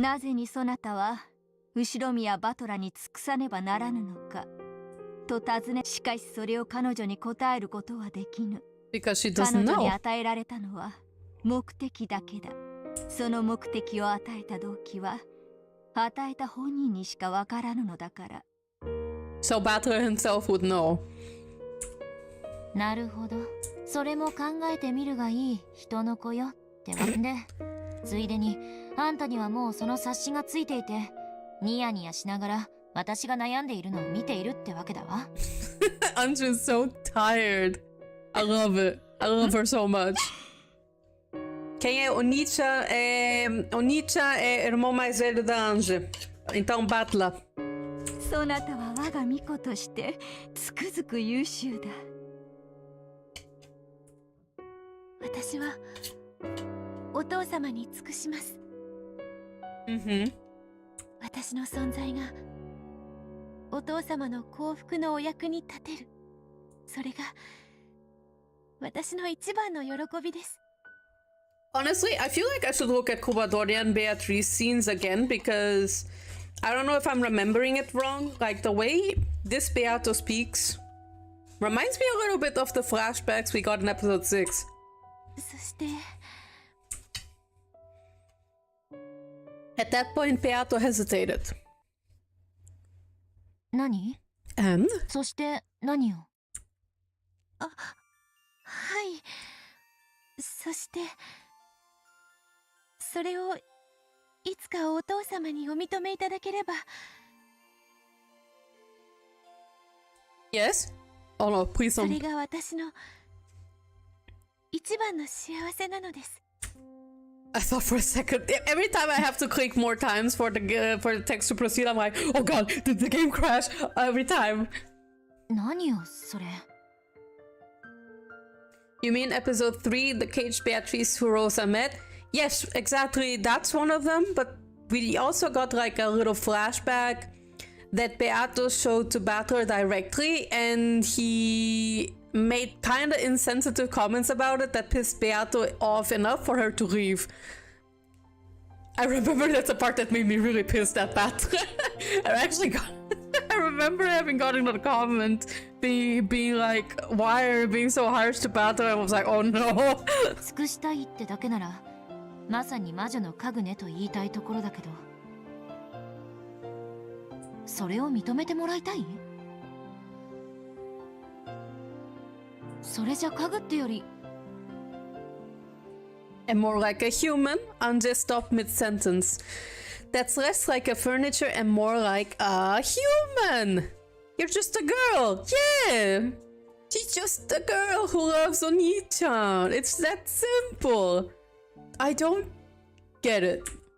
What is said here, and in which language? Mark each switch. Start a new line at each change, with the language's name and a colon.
Japanese: なぜにそなたは後宮バトラに尽くさねばならぬのかと尋ね、しかしそれを彼女に答えることはできぬ。
English: Because she
Japanese: 彼
English: doesn't
Japanese: 女に
English: know.
Japanese: 与えられたのは目的だけだ。その目的を与えた動機は与えた本人にしかわからぬのだから。
English: So Battler himself would know.
Japanese: なるほど。それも考えてみるがいい人の子よってわけで、ついでにあんたにはもうその察しがついていて、ニヤニヤしながら私が悩んでいるのを見ているってわけだわ。
English: I'm just so tired. I love it. I love her so much.
Portuguese: Quem é Onicha? Onicha é irmão mais velho da Ange. Então, Battler.
Japanese: そなたは我が巫女としてつくづく優秀だ。私はお父様に尽くします。私の存在がお父様の幸福のお役に立てる。それが私の一番の喜びです。
English: Honestly, I feel like I should look at Kubadorian Beatrice scenes again because I don't know if I'm remembering it wrong. Like the way this Beato speaks reminds me a little bit of the flashbacks we got in episode 6.
Japanese: そして
English: At that point, Beato hesitated.
Japanese: 何？
English: And?
Japanese: そして何を？はい。そしてそれをいつかお父様にお認めいただければ。
English: Yes? Oh no, please
Japanese: そ
English: don't.
Japanese: れが私の一番の幸せなのです。
English: I thought for a second. Every time I have to click more times for the text to proceed, I'm like, oh god, did the game crash? Every time.
Japanese: 何よそれ。
English: You mean episode 3, the caged Beatrice who Rosa met? Yes, exactly. That's one of them. But we also got like a little flashback that Beato showed to Battler directly, and he made kind of insensitive comments about it that pissed Beato off enough for her to leave. I remember that's the part that made me really pissed at Battler. I remember having gotten a comment being like, why are you being so harsh to Bato? I was like, oh no.
Japanese: 尽くしたいってだけならまさに魔女の家具ねと言いたいところだけど、それを認めてもらいたい？それじゃ家具ってより
English: And more like a human. Anje stopped mid-sentence. That's less like a furniture and more like a human. You're just a girl. Yeah. She's just a girl who loves Oni-chan. It's that simple. I don't get it.